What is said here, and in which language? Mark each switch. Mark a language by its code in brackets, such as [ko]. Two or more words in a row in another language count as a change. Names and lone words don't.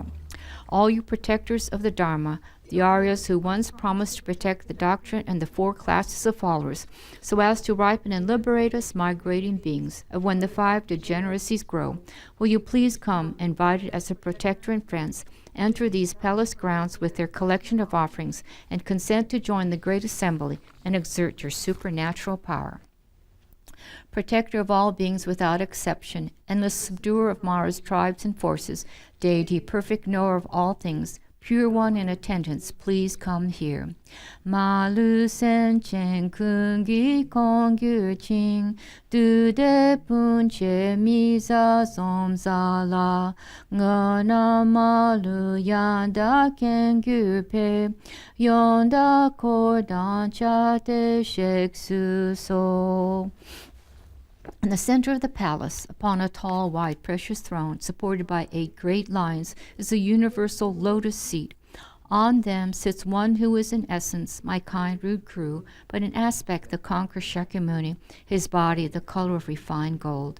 [en] All you protectors of the Dharma, the Aryas who once promised to protect the doctrine and the 4 classes of followers, so as to ripen and liberate us migrating beings of when the 5 degeneracies grow, will you please come, invited as a protector and friends, enter these palace grounds with their collection of offerings, and consent to join the great assembly and exert your supernatural power. Protector of all beings without exception, endless subduer of Mara's tribes and forces, deity, perfect knower of all things, pure one in attendance, please come here. [bo] མ་ལུས་སེམས་ཅན་ཀུན་གྱི་མགོན་གྱུར་ཅིང་། བདུད་སྡེ་དཔུང་བཅས་མི་བཟད་འཇོམས་མཛད་ལྷ། དངོས་རྣམས་མ་ལུས་ཡང་དག་མཁྱེན་གྱུར་པའི། བཅོམ་ལྡན་འཁོར་བཅས་གནས་འདིར་གཤེགས་སུ་གསོལ. [en] In the center of the palace, upon a tall, wide, precious throne, supported by 8 great lions, is a universal lotus seat. On them sits one who is in essence my kind rude crew, but in aspect the conqueror Shakyamuni, his body the color of refined gold.